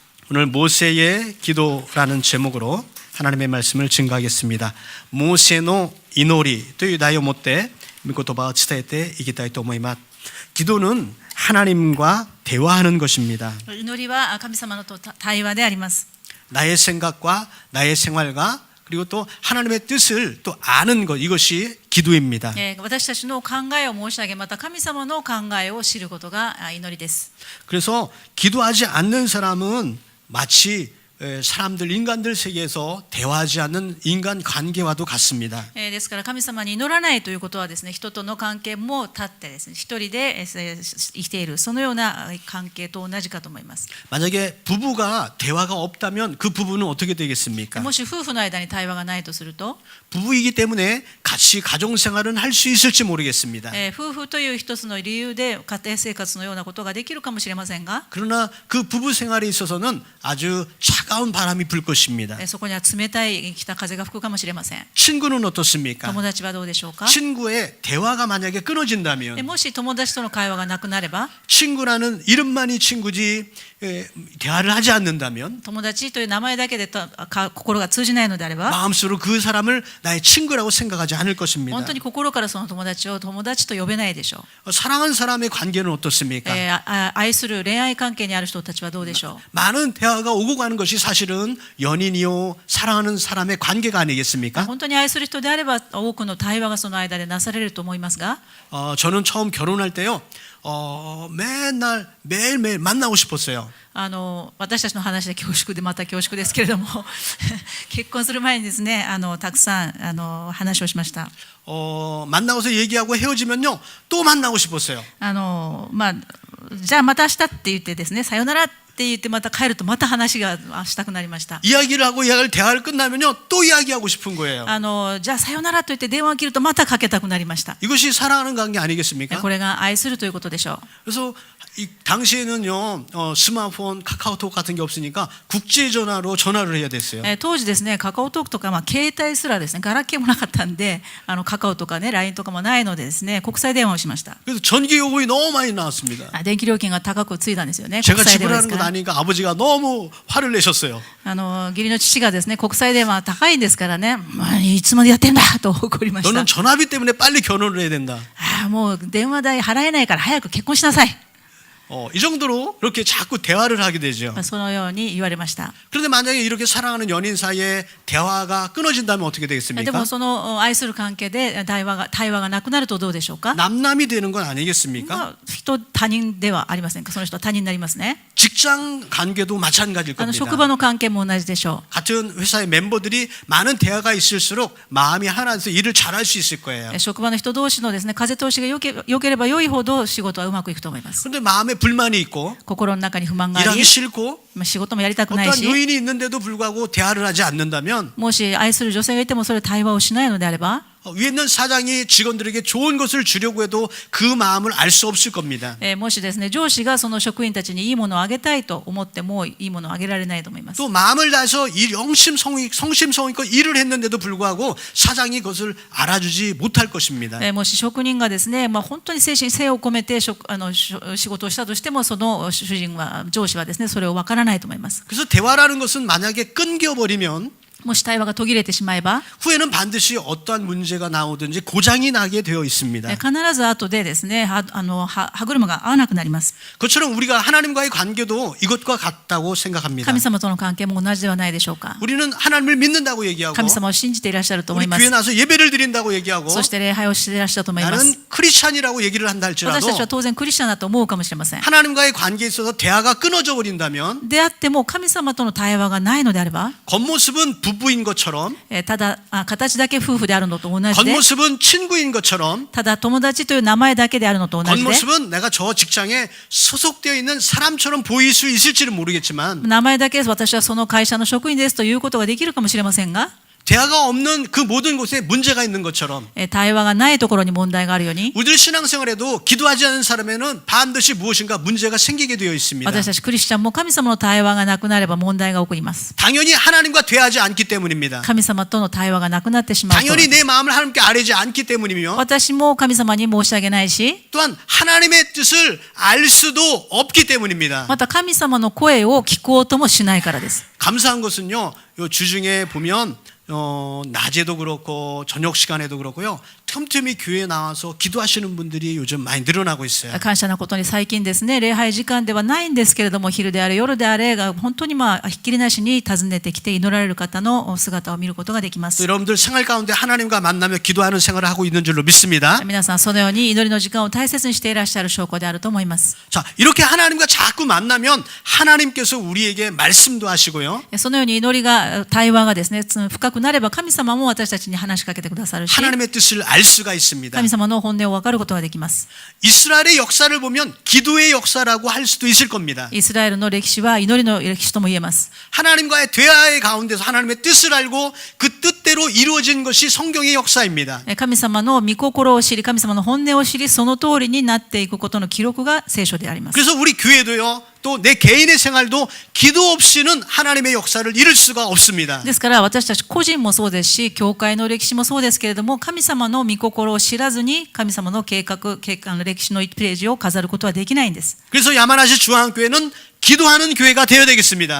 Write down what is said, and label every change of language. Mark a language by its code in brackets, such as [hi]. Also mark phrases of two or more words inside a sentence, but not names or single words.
[ko] 오늘 모세의 기도라는 제목으로 하나님의 말씀을 증거하겠습니다. [ja] モーセの祈りという題を持って御言葉を伝えていきたいと思います. [ko] 기도는 하나님과 대화하는 것입니다. [ja] 祈りは神様のと対話であります. [ko] 나의 생각과 나의 생활과 그리고 또 하나님의 뜻을 또 아는 것, 이것이 기도입니다. [ja] 私たちの考えを申し上げ、また神様の考えを知ることが祈りです. [ko] 그래서 기도하지 않는 사람은 마치 사람들, 인간들 세계에서 대화하지 않는 인간 관계와도 같습니다. [ja] ですから神様に祈らないということはですね、人との関係も断ってですね、一人で生きている、そのような関係と同じかと思います. [ko] 만약에 부부가 대화가 없다면 그 부부는 어떻게 되겠습니까? [ja] もし夫婦の間に対話がないとすると、 [ko] 부부이기 때문에 같이 가정 생활은 할 수 있을지 모르겠습니다. [ja] 夫婦という一つの理由で家庭生活のようなことができるかもしれませんが、 [ko] 그러나 그 부부 생활에 있어서는 아주 차가운 바람이 불 것입니다. [ja] そこには冷たい北風が吹くかもしれません. [ko] 친구는 어떻습니까? [ja] 友達はどうでしょうか? [ko] 친구의 대화가 만약에 끊어진다면 [ja] もし友達との会話がなくなれば, [ko] 친구라는 이름만이 친구지 대화를 하지 않는다면 [ja] 友達という名前だけで心が通じないのであれば, [ko] 마음속으로 그 사람을 나의 친구라고 생각하지 않을 것입니다. [ja] 本当に心からその友達を友達と呼べないでしょう. [ko] 사랑하는 사람의 관계는 어떻습니까? [ja] 愛する恋愛関係にある人たちはどうでしょう? [ko] 많은 대화가 오고 가는 것이 사실은 연인이요 사랑하는 사람의 관계가 아니겠습니까? [ja] 本当に愛する人であれば多くの対話がその間でなされると思いますが, [ko] 저는 처음 결혼할 때요 매일매일 만나고 싶었어요. [ja] 私たちの話で恐縮でまた恐縮ですけれども結婚する前にですね、たくさん話をしました. [ko] 만나고서 얘기하고 헤어지면요 또 만나고 싶었어요. [ja] じゃあまた明日って言ってですね、さよならって言ってまた帰るとまた話がしたくなりました. [ko] 이야기를 하고 대화를 끝나면요 또 이야기하고 싶은 거예요. [ja] じゃあさよならと言って電話を切るとまたかけたくなりました. [ko] 이것이 사랑하는 관계 아니겠습니까? [ja] これが愛するということでしょう. [ko] 그래서 당시에는요 스마트폰, 카카오톡 같은 게 없으니까 국제 전화로 전화를 해야 됐어요. [ja] 当時ですね、カカオトークとか携帯すらですね、ガラケーもなかったんで、カカオとかね、LINE とかもないのでですね、国際電話をしました. [ko] 그래서 전기 요금이 너무 많이 나왔습니다. [ja] 電気料金が高くついたんですよね. [ko] 제가 지불하는 것 아니니까 아버지가 너무 화를 내셨어요. [ja] 義理の父がですね、国際電話高いんですからね、いつまでやってんだと怒りました. [ko] 너는 전화비 때문에 빨리 결혼을 해야 된다. [ja] もう電話代払えないから早く結婚しなさい. [ko] 이 정도로 그렇게 자꾸 대화를 하게 되죠. [ja] そのように言われました. [ko] 그런데 만약에 이렇게 사랑하는 연인 사이에 대화가 끊어진다면 어떻게 [ja] で [ko] 되겠습니까? [ja] もその愛する関係で対話がなくなるとどうでしょうか? [ko] 남남이 되는 건 아니겠습니까? [ja] 他人ではありませんか? その人は他人になりますね. [ko] 직장 관계도 마찬가지일 겁니다. [ja] 職場の関係も同じでしょう. [ko] 같은 회사의 멤버들이 많은 대화가 있을수록 마음이 하나여서 일을 잘할 수 있을 거예요. [ja] 職場の人同士のですね、風通しが良ければ良いほど仕事はうまくいくと思います. [ko] 그런데 마음에 불만이 있고 [ja] 心の中に不満があ [ko] 일하기 [ja] り、 [ko] 싫고 [ja] 仕事もやりたくない [ko] 어떠한 [ja] し、 [ko] 요인이 있는데도 불구하고 대화를 하지 않는다면 [ja] もし愛する女性がいてもそれ対話をしないのであれば、 [ko] 위에 있는 사장이 직원들에게 좋은 것을 주려고 해도 그 마음을 알 수 없을 겁니다. [ja] もしですね、上司がその職員たちにいいものをあげたいと思ってもいいものをあげられないと思います. [ko] 또 마음을 다해서 성심성의껏 일을 했는데도 불구하고 사장이 그것을 알아주지 못할 것입니다. [ja] もし職人がですね、本当に精を込めて仕事をしたとしても、その上司はですね、それをわからないと思います. [ko] 그래서 대화라는 것은 만약에 끊겨버리면 [ja] もし対話が途切れてしまえば、 [ko] 후에는 반드시 어떠한 문제가 나오든지 고장이 나게 되어 있습니다. [ja] 必ず後でですね、歯車が合わなくなります. [ko] 그것처럼 우리가 하나님과의 관계도 이것과 같다고 생각합니다. [ja] 神様との関係も同じではないでしょうか. [ko] 우리는 하나님을 믿는다고 얘기하고 [ja] 神様を信じていらっしゃると思 [ko] 우리 [ja] いま [ko] 교회 [ja] す. [ko] 나서 예배를 드린다고 얘기하고 [ja] そして礼拝をしていらっしゃると思います. [ko] 나는 크리스찬이라고 얘기를 한다 [ja] 私 [ko] 할지라도 [ja] たちは当然クリスチャンだと思うかもしれません. [ko] 하나님과의 관계에 있어서 대화가 끊어져 버린다면 [ja] であっても神様との対話がないのであれば、 [ko] 겉모습은 부부인 것처럼 [ja] ただ形だけ夫婦であるのと同じで、 [ko] 겉모습은 친구인 것처럼 [ja] ただ友達という名前だけであるのと同じで、 [ko] 겉모습은 내가 저 직장에 소속되어 있는 사람처럼 보일 수 있을지는 모르겠지만 [ja] 名前だけ私はその会社の職員ですということができるかもしれませんが、 [ko] 대화가 없는 그 모든 곳에 문제가 있는 것처럼 [ja] 対話がないところに問題があるように、 [ko] 우리들 신앙생활에도 기도하지 않는 사람에는 반드시 무엇인가 문제가 생기게 되어 있습니다. [ja] 私たちクリスチャンも神様の対話がなくなれば問題が起こります。 [ko] 당연히 하나님과 대화하지 않기 때문입니다. [ja] 神様との対話がなくなってしまうと。 [ko] 당연히 내 마음을 하나님께 아뢰지 않기 때문이며 [ja] 私も神様に申し上げないし、 [ko] 또한 하나님의 뜻을 알 수도 없기 때문입니다. [ja] また神様の声を聞こうともしないからです。 [ko] 감사한 것은요, 요 주중에 보면 낮에도 그렇고 저녁 시간에도 그렇고요, 틈틈이 교회에 나와서 기도하시는 분들이 요즘 많이 늘어나고 있어요. [ja] 感謝なことに最近ですね、礼拝時間ではないんですけれども、昼であれ夜であれが本当にひっきりなしに訪ねてきて祈られる方の姿を見ることができます。 [ko] 여러분들 생활 가운데 하나님과 만나며 기도하는 생활을 하고 있는 줄로 믿습니다. [ja] 皆さんそのように祈りの時間を大切にしていらっしゃる証拠であると思います。 [ko] 자, 이렇게 하나님과 자꾸 만나면 하나님께서 우리에게 말씀도 하시고요. [ja] そのように祈りが対話がですね深くなれば神様も私たちに話しかけてくださるし、 [ko] 하나님의 뜻을 알 수가 있습니다. [ja] 神様の本音を分かることができます。 [ko] 이스라엘의 역사를 보면 기도의 역사라고 할 수도 있을 겁니다. [ja] イスラエルの歴史は祈りの歴史とも言えます。 [ko] 하나님과의 대화의 가운데서 하나님의 뜻을 알고 그 뜻대로 이루어진 것이 성경의 역사입니다. [ja] 神様の御心を知り、神様の本音を知り、その通りになっていくことの記録が聖書であります。 [ko] 그래서 우리 교회도요, 또 내 개인의 생활도 기도 없이는 하나님의 역사를 이룰 수가 없습니다. [ja] ですから私たち個人もそうですし、教会の歴史もそうですけれども、神様の御心を知らずに神様の計画の歴史の1ページを飾ることはできないんです。 [ko] 그래서 야마나시 중앙교회는 기도하는 교회가 되어야 되겠습니다.